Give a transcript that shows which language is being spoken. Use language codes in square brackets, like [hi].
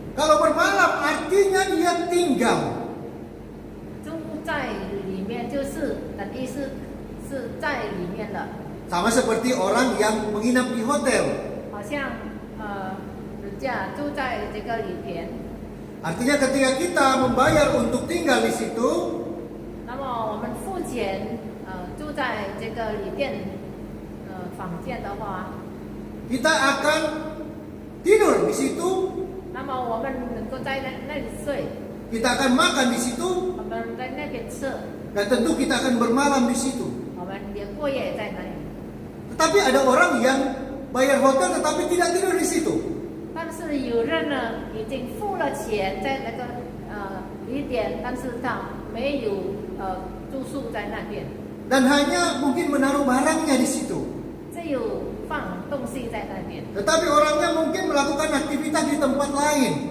[id] Kalau bermalam artinya dia tinggal. [zh] 住在里面就是等于是在里面的， [id] Sama seperti orang yang menginap di hotel. [zh] 好像人家住在这个里边。 [id] Artinya ketika kita membayar untuk tinggal di situ, [zh] 那么我们付钱住在这个旅店房间的话， [id] kita akan tidur di situ, [zh] 那么我们能够在那里睡， [id] kita akan makan di situ, [zh] 我们在那边吃， [id] dan tentu kita akan bermalam di situ. [zh] 我们也过夜在那里。 [id] Tetapi ada orang yang bayar hotel tetapi tidak tidur di situ. [zh] 但是有人呢已经付了钱在那个旅店，但是他没有住宿在那边， [id] Dan hanya mungkin menaruh barangnya di situ. [zh] 只有放东西在那边。 [id] Tetapi orangnya mungkin melakukan aktivitas di tempat lain.